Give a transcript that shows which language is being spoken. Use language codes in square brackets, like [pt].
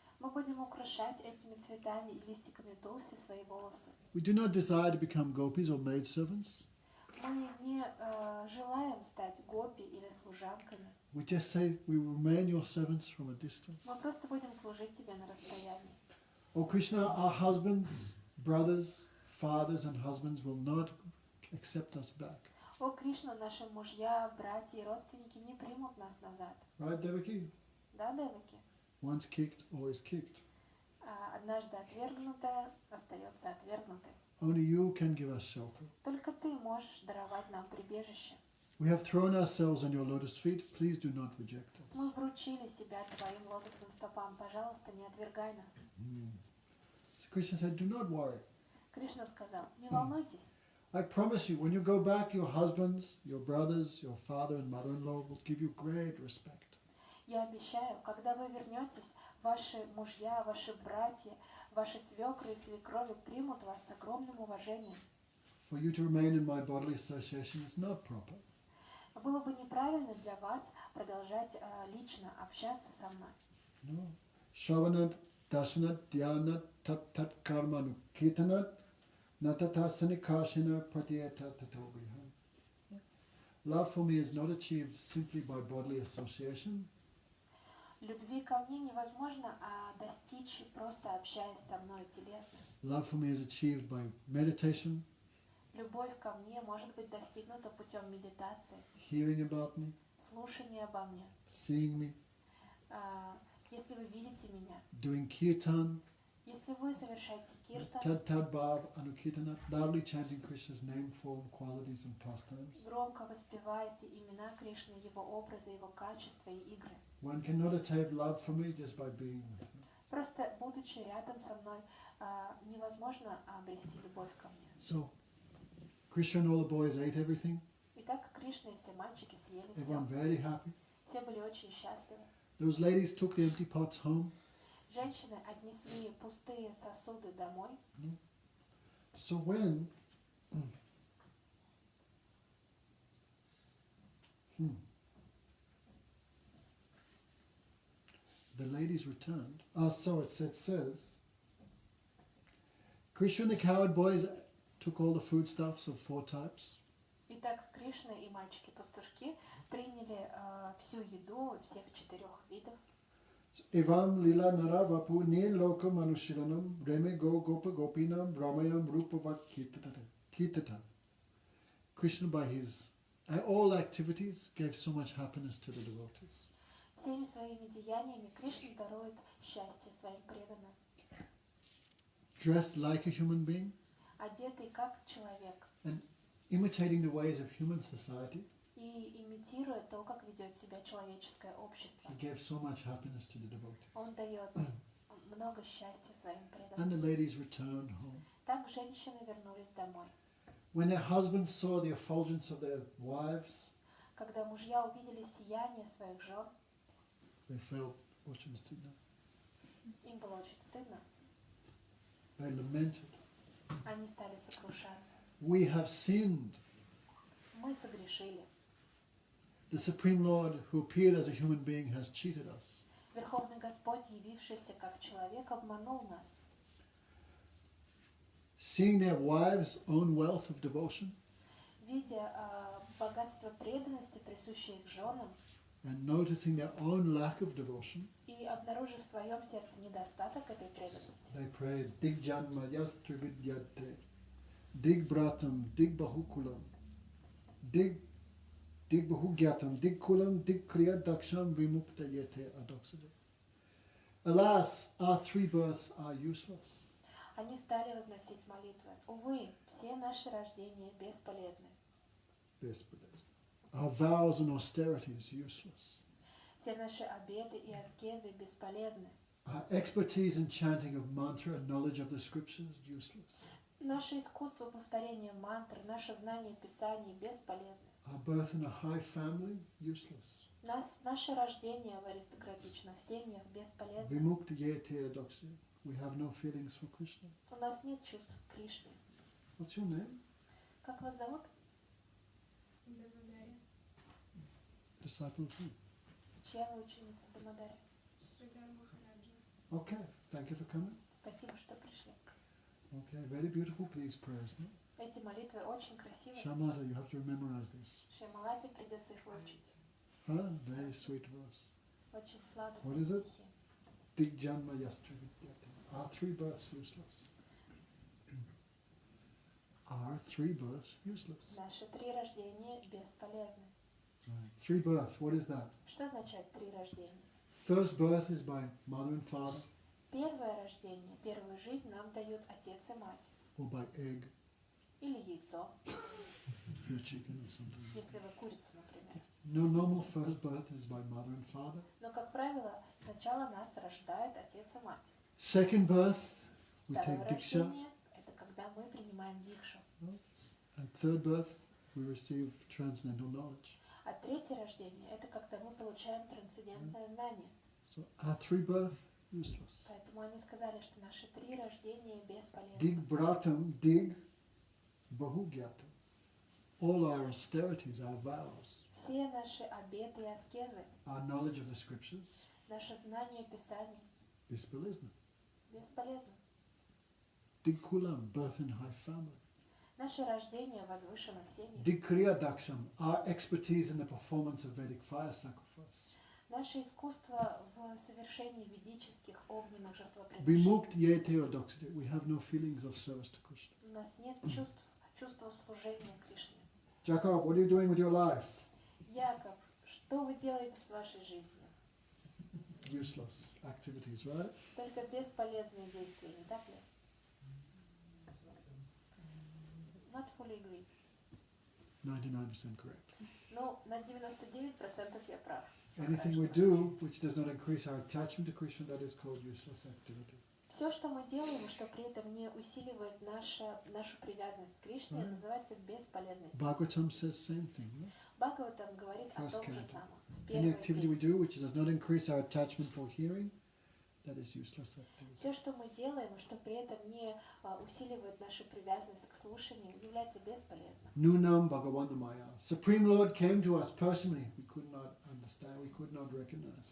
[ru] Мы будем украшать этими цветами и листиками тулси свои волосы. [en] We do not desire to become gopis or maidservants. [ru] Мы не желаем стать гопи или служанками. [en] We just say we will remain your servants from a distance. [ru] Мы просто будем служить тебе на расстоянии. [en] Oh Krishna, our husbands, brothers, fathers and husbands will not accept us back. [ru] О, Кришна, наши мужья, братья и родственники не примут нас назад. [en] Right, Devaki? [ru] Да, Деваки? [en] Once kicked, always kicked. [ru] Однажды отвергнутая остается отвергнутой. [en] Only you can give us shelter. [ru] Только ты можешь даровать нам прибежище. [en] We have thrown ourselves on your lotus feet. Please do not reject us. [ru] Мы вручили себя твоим лотосным стопам. Пожалуйста, не отвергай нас. [en] So Krishna said, do not worry. [ru] Кришна сказал: не волнуйтесь. [en] I promise you, when you go back, your husbands, your brothers, your father and mother-in-law will give you great respect. [ru] Я обещаю, когда вы вернетесь, ваши мужья, ваши братья, ваши свекры и свекрови примут вас с огромным уважением. [en] For you to remain in my bodily association is not proper. [ru] Было бы неправильно для вас продолжать лично общаться со мной. [sa] No. Shravanat, Dashanat, Dhyanat, Tat Karmanu, Kirtanat, Natatasani Kashina, Pratiyata Tatogriha. [en] Love for me is not achieved simply by bodily association. [ru] Любви ко мне невозможно достичь, просто общаясь со мной телесно. [en] Love for me is achieved by meditation, [ru] Любовь ко мне может быть достигнута путем медитации, [en] hearing about me, [ru] слушания обо мне, [en] seeing me, [ru] Если вы видите меня, [en] doing kirtan, [ru] если вы совершаете киртан, [sa] tad bhav anukirtana, [en] loudly chanting Krishna's name, form, qualities and pastimes, [ru] громко воспеваете имена Кришны, его образы, его качества и игры. [en] one cannot attain love for me just by being with me. [ru] Просто будучи рядом со мной, невозможно обрести любовь ко мне. [en] So, Krishna and all the boys ate everything. [ru] Итак, Кришна и все мальчики съели все. [en] Everyone very happy. [ru] Все были очень счастливы. [en] Those ladies took the empty pots home. [ru] Женщины отнесли пустые сосуды домой. [en] So when the ladies returned, so it says, Krishna and the cowherd boys took all the foodstuffs of 4 types. [ru] Итак, Кришна и мальчики-пастушки приняли всю еду всех 4 видов. [sa] Evam lila nara vapu nil loka manushiranam reme go gopa gopinam ramayam rupava kitata. [en] Krishna by his all activities gave so much happiness to the devotees. [ru] Всеми своими деяниями Кришна дарует счастье своим преданным. [en] Dressed like a human being, [ru] Одетый как человек [en] imitating the ways of human society, [ru] и имитируя то, как ведет себя человеческое общество. [en] he gave so much happiness to the devotees. [ru] Он дает много счастья своим [en] And the [ru] преданным. [en] ladies returned home. [ru] Так женщины вернулись домой. [en] When their husbands saw the effulgence of their wives, [ru] Когда мужья увидели сияние своих жен, [en] they felt, [ru] очень стыдно. им было очень стыдно. [en] They lamented, [ru] Они стали сокрушаться. [en] we have sinned. [ru] Мы согрешили. [en] The Supreme Lord, who appeared as a human being, has cheated us. [ru] Верховный Господь, явившийся как человек, обманул нас. [en] Seeing their wives' own wealth of devotion [ru] Видя богатство преданности, присущее их женам, [en] and noticing their own lack of devotion, [ru] и обнаружив в своем сердце недостаток этой преданности, [en] they prayed, [sa] Dig Janma Yastri Vidyate, Dig Bratam, Dig Bahukulam, Dig Bahugyatam, Dig Kulam, Dig Kriya Daksham Vimukta Yete Adoksade. [en] Alas, our 3 births are useless. [ru] они стали возносить молитвы. Увы, все наши рождения бесполезны. [en] Our vows and austerities useless. [ru] Все наши обеты и аскезы бесполезны. [en] Our expertise in chanting of mantra and knowledge of the scriptures useless. [ru] Наше искусство повторения мантр, наше знание Писаний бесполезны. [en] Our birth in a high family useless. [ru] Наше рождение в аристократичных семьях бесполезно. [sa] Vimukta Yete Adoksade. [en] We have no feelings for Krishna. [ru] У нас нет чувств к Кришне. [en] What's your name? [ru] Как вас зовут? Дамадари. [en] Disciple of who? [ru] Чья вы ученица Дамадари? Шридхар Махараджа. [en] Okay, thank you for coming. [ru] Спасибо, что пришли. [en] Okay, very beautiful, please, prayers. No? [ru] Эти молитвы очень красивые. [en] Shamata, you have to memorize this. [ru] Шемалате придется их выучить. [en] Huh? Very sweet verse. [ru] Очень сладостные [en] What is it? [ru] стихи. [sa] Dig Janma Yastri Vidyate. [en] Our 3 births useless. Our 3 births useless. [ru] Наши 3 рождения бесполезны. [en] Right. 3 births, what is that? [ru] Что означает 3 рождения? [en] First birth is by mother and father, [ru] Первое рождение, первую жизнь нам дают отец и мать. [en] or by egg, [ru] Или яйцо, [en] if you're chicken or something. [ru] если вы курица, например. [en] No, normal first birth is by mother and father. [ru] Но, как правило, сначала нас рождает отец и мать. [en] Second birth, we [ru] Второе [en] take diksha. [ru] рождение – это когда мы принимаем дикшу. [en] And third birth, we receive transcendental knowledge. [ru] А третье рождение – это когда мы получаем трансцендентное знание. [en] So our 3 birth, useless. [ru] Поэтому они сказали, что наши 3 рождения бесполезны. [sa] Dig bratam, dig bahugyatam. [en] All our austerities, our vows, [ru] Все наши обеты и аскезы, [en] our knowledge of the scriptures, [ru] наше знание Писаний бесполезно. бесполезно. [sa] Dig kulam, [en] birth in high family. [ru] Наше рождение в возвышенных семьях. [sa] Dig kriya daksham, [en] our expertise in the performance of Vedic fire sacrifice. [ru] Наше искусство в совершении ведических огненных жертвоприношений. [sa] Vimukt yete odoksite. [en] We have no feelings of service to Krishna. [ru] У нас нет чувства служения Кришне. [en] Jacob, what are you doing with your life? [ru] Яков, что вы делаете с вашей жизнью? [en] useless activities, right? [ru] Только бесполезные действия, не так ли? [en] Not fully agree. 99% correct. [ru] Ну, на 99% я прав. [en] Anything we do which does not increase our attachment to Krishna, that is called useless activity. [ru] Все, что мы делаем, что при этом не усиливает нашу привязанность к Кришне, называется бесполезной. [en] Bhagavatam says same thing, right? [ru] Бхагаватам говорит о [en] First [ru] том же [en] canto. [ru] самом. [en] Any [ru] Первая [en] activity we [ru] песня. [en] do which does not increase our attachment for hearing, that is useless activity. [ru] Все, что мы делаем, что при этом не усиливает нашу привязанность к слушанию, является бесполезным. [sa] Nunam Bhagavanamaya. [en] Supreme Lord came to us personally. We could not understand, we could not recognize.